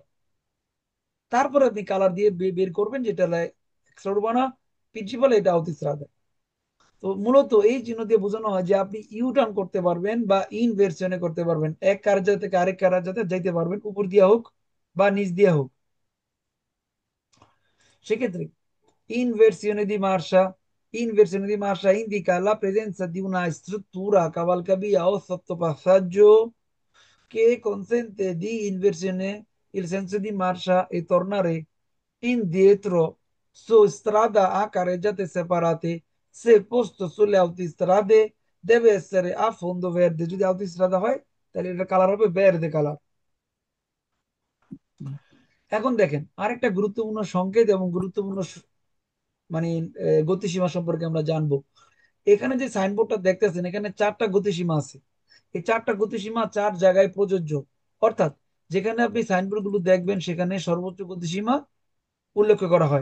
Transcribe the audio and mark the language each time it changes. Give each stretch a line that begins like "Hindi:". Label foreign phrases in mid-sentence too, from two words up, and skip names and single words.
Bangla: তারপরে আপনি কালার দিয়ে বের করবেন যেটা এক্সট্রা প্রিন্সিপাল, এটা আউতস্ত্রাদা। তো মূলত এই চিহ্ন দিয়ে বোঝানো হয় যে আপনি ইউটার্ন করতে পারবেন বা ইনভার্সনে করতে পারবেন, এক কার্য থেকে আরেক কার্যতে যাইতে পারবেন, উপর দিয়া হোক বা নিচ দিয়া হোক।
Italian: সেক্ষেত্রে inversione di marcia, inversione di marcia indica la presenza di una struttura cavalcavia o sottopassaggio che consente di inversione il senso di marcia e tornare indietro su strada a carreggiate separate se posto sulle autostrade deve essere a fondo verde,
Bangla: যদি autostrada হয় তাহলে এটা কালার হবে verde কালার। এখন দেখেন আরেকটা গুরুত্বপূর্ণ সংকেত এবং গুরুত্বপূর্ণ মানে গতিসীমা সম্পর্কে আমরা জানবো। এখানে যে সাইনবোর্ডটা দেখতেছেন এখানে চারটা গতিসীমা আছে। এই চারটা গতিসীমা চার জায়গায় প্রযোজ্য। অর্থাৎ যেখানে আপনি সাইনবোর্ড গুলো দেখবেন সেখানে সর্বোচ্চ গতিসীমা উল্লেখ করা হয়।